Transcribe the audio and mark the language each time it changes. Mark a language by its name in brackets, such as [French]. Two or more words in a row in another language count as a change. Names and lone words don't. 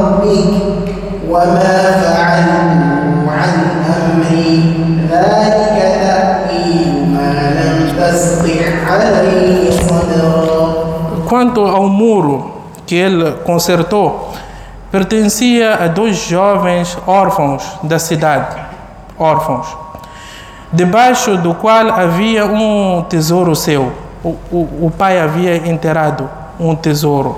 [Arabic] ربك وما فعلته عن أمري ذلك تأويل ما لم تسطع عليه صبرا. [Portuguese] Quanto ao muro que ele consertou, pertencia a 2 jovens órfãos da cidade, órfãos, debaixo do qual havia um tesouro seu. O pai havia enterrado um tesouro.